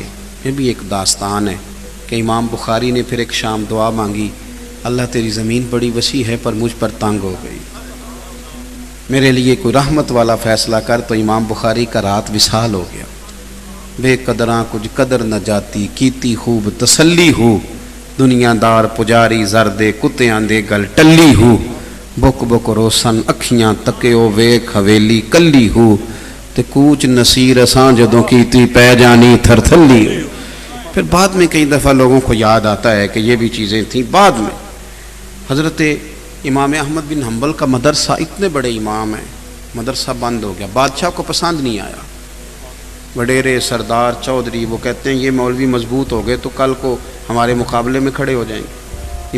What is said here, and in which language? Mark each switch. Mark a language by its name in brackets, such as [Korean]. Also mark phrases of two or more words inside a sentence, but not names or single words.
[Urdu] یہ بھی ایک داستان ہے کہ امام بخاری نے پھر ایک شام دعا مانگی, اللہ تیری زمین بڑی وسیع ہے پر مجھ پر تنگ ہو گئی, میرے لیے کوئی رحمت والا فیصلہ کر. تو امام بخاری کا رات وصال ہو گیا. [Punjabi] بے قدراں کچھ قدر نہ جاتی, کیتی خوب تسلی ہو, دنیا دار پجاری زردے کتیاں دے گل ٹلی ہو, بک بک روسن اکھیاں تکیو ویکھ حویلی کلی ہو, تے کوچ نصیر اساں جدوں کیتی پہ جانی تھر تھلی ہو. [Urdu] پھر بعد میں کئی دفعہ لوگوں کو یاد آتا ہے کہ یہ بھی چیزیں تھیں. بعد میں حضرت امام احمد بن حنبل کا مدرسہ, اتنے بڑے امام ہیں, مدرسہ بند ہو گیا. بادشاہ کو پسند نہیں آیا. وڈیرے سردار چودھری وہ کہتے ہیں یہ مولوی مضبوط ہو گئے تو کل کو ہمارے مقابلے میں کھڑے ہو جائیں گے.